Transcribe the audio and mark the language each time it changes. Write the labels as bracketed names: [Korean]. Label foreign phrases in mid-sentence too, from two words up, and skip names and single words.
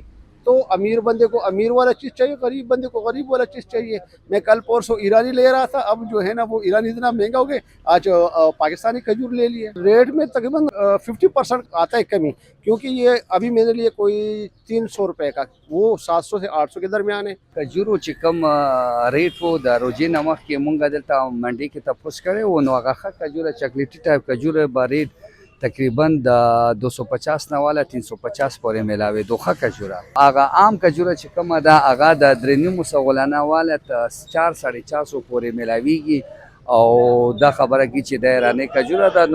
[Urdu] تو امیر بندے کو امیر والا چیز چاہیے، غریب بندے کو غریب والا چیز چاہیے. میں کل پرسوں ایرانی لے رہا تھا، اب جو ہے نا وہ ایرانی اتنا مہنگا ہو گیا، آج پاکستانی کھجور لے لیا. ریٹ میں تقریباً 50% آتا ہے کمی، کیونکہ یہ ابھی میرے لیے کوئی 300 روپے کا، وہ 700 سے 800 کے درمیان ہے. [Pashto] खजूरो چې کوم ریټ وو د روزې نه مخکې مونږ دلته منډي کې تپوس کړی وو، نو هغه ښه کجوره [English] chocolatey type [Pashto] کجوره به ریټ تقریبا د 250 نه والا 350 پورې میلاوي دوخه کجوره. هغه عام کجوره چې کومه ده هغه د 3.5 والا ته 4-450 پورې میلاویږي، او دا خبره کی چې د ایرانی کجوره ده.